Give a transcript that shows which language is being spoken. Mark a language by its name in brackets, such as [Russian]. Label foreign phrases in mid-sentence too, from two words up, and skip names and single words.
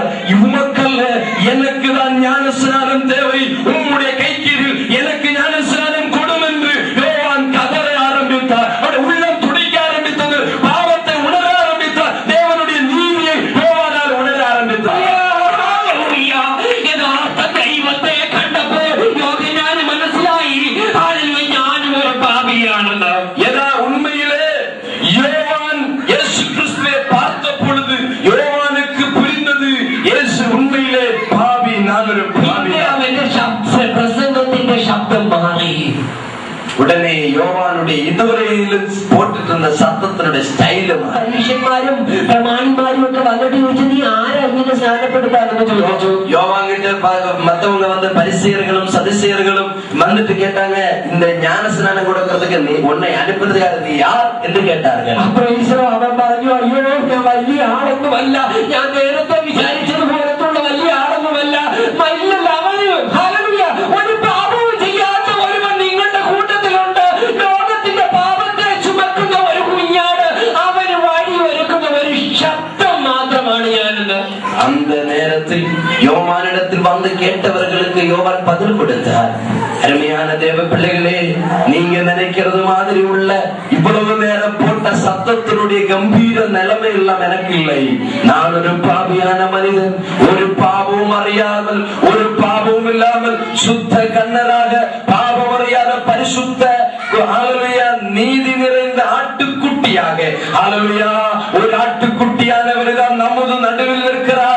[Tamil] உமக்கல்ல, எனக்கு தான் ஞானஸ்நானம் தேவை, உம்முடைய கைக்கீழில் எனக்கு ஞானஸ்நானம் கொடும் என்று யோவான் கதற ஆரம்பித்தார். அவருடைய உள்ளம் துடிக்க ஆரம்பித்தது. பாவத்தை உணர ஆரம்பித்தார். தேவனுடைய நீதியை யோவானால் உணர ஆரம்பித்தார். [Malayalam] ദൈവത്തെ കണ്ടപ്പോ യോഹന്നാന് മനസ്സിലായി, ഞാനും ഒരു പാപിയാണെന്ന്. [Tamil] உண்மையிலே யோவான் இயேசு கிறிஸ்துவை பார்த்த பொழுது யோவானுக்கு புரிந்தது, இயேசு உண்மையிலே பாவி, நான் ஒரு பாவி. [Malayalam] അവന്റെ പ്രസംഗത്തിന്റെ ശബ്ദം മാറി. [Tamil] உடனே யோவானுடைய இதுவரையிலும் போட்டுட்டு இருந்த சத்தத்தினுடைய ஸ்டைല് [Malayalam] പരീക്ഷന്മാരും പ്രമാണിമാരും ഒക്കെ വന്നിട്ട് ചോദിച്ചു, നീ ആരാ ഇങ്ങനെ സ്നാനപ്പെടുത്താമെന്ന് ചോദിച്ചു. [Tamil] யோவாங்கிட்ட மத்தவங்க வந்து பரிசேயர்களும் சதுசேயர்களும் வந்துட்டு கேட்டாங்க, இந்த ஞான ஸ்நானம் கொடுக்கறதுக்கு நீ உன்னை அனுப்புறதுக்காக நீ யார் என்று கேட்டார்கள். [Malayalam] അവൻ പറഞ്ഞു, അയ്യോ ഞാൻ വലിയ ആളൊന്നുമല്ല, ഞാൻ നേരത്തെ വിചാരിച്ചത് പോലത്തുള്ള വലിയ ആളൊന്നുമല്ല, ഒരു പാപവും ചെയ്യാത്ത ഒരുവൻ നിങ്ങളുടെ കൂട്ടത്തിലുണ്ട്. ലോകത്തിന്റെ പാപത്തെ ചുമക്കുന്ന ഒരു കുഞ്ഞാട്, അവന് വഴി ഒരുക്കുന്ന ഒരു ശബ്ദം മാത്രമാണ് ഞാനെന്ന്. [Tamil] அந்த நேரத்தில் யோவானிடத்தில் வந்து கேட்டவர்களுக்கு யோவான் பதில் கொடுத்தார். அருமையான தேவ பிள்ளைகளே, நீங்க நினைக்கிறது மாதிரி உள்ள இவ்வளவு நேரம் போட்ட சத்தத்தினுடைய கம்பீர நிலைமை எல்லாம் எனக்கு இல்லை. நான் ஒரு பாவியான மனிதன், ஒரு பாவமும் அறியாமல், ஒரு பாவமும் இல்லாமல் சுத்த கண்ணராக பாவம் அறியாத பரிசுத்த நீதி நிறைந்த ஆட்டுக்குட்டியாக ஒரு ஆட்டுக்குட்டியானவர்தான் நமது நடுவில் இருக்கிறார்.